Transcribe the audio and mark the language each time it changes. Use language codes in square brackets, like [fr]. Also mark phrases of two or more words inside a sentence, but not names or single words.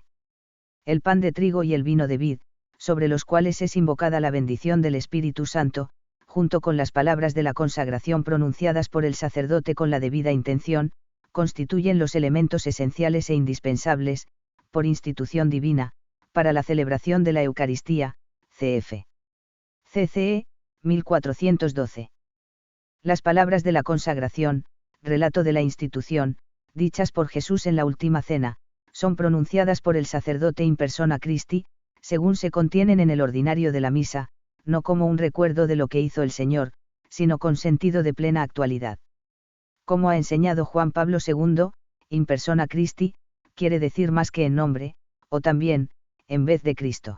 [es] El pan de trigo y el vino de vid, sobre los cuales es invocada la bendición del Espíritu Santo, junto con las palabras de la consagración pronunciadas por el sacerdote con la debida intención, constituyen los elementos esenciales e indispensables, por institución divina, para la celebración de la Eucaristía, cf. CCE, 1412. Las palabras de la consagración, relato de la institución, dichas por Jesús en la última cena, son pronunciadas por el sacerdote [la] in persona Christi, [es] según se contienen en el ordinario de la misa, no como un recuerdo de lo que hizo el Señor, sino con sentido de plena actualidad. Como ha enseñado Juan Pablo II, [la] in persona Christi, [es] quiere decir más que en nombre, o también, en vez de Cristo.